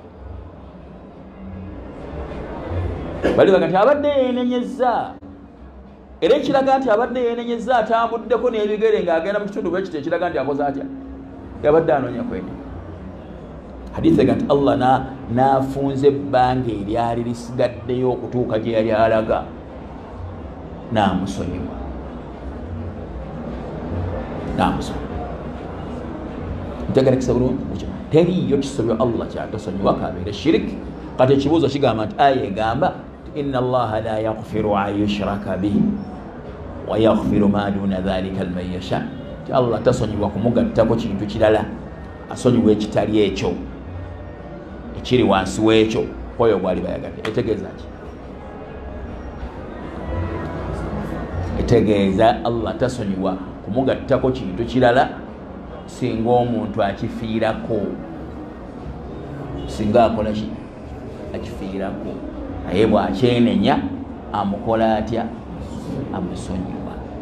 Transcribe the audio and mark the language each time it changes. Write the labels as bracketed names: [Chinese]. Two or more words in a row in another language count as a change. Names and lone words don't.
[Ganda] bali baga nti abadde yeenenyezza era ekiraga nti abadde yeenenyezza atambuddeko n'ebigere ng'agenda mu kitundu bwe kiti ekiraga nti akoze atya yabadde anoonya kwenenya hadithi ega nti Allah n'afunze ebbanga eryali lisigaddeyo okutuuka gye yali alaga n'amusonyiwa ntegerekesa bulungi teriyo kisobyo Allah kyatasonyiwa kabeere shiriki kati ekibuuzo kigamba nti aya egamba [Arabic] إن الله لا يغفر أن يشرك به ويغفر ما دون ذلك لمن يشاء [Ganda] ti Allah tasonyiwa kumugattako kintu kirala asonyiwa ekitali ekyo ekiri wansi w'ekyo oyo bwali bayagadde etegeeza ki etegeeza Allah tasonyiwa kumugattako kintu kirala singa omuntu akifiirako singa akola ki akifiirako naye bw'akyenenya amukola atya amusonyiwa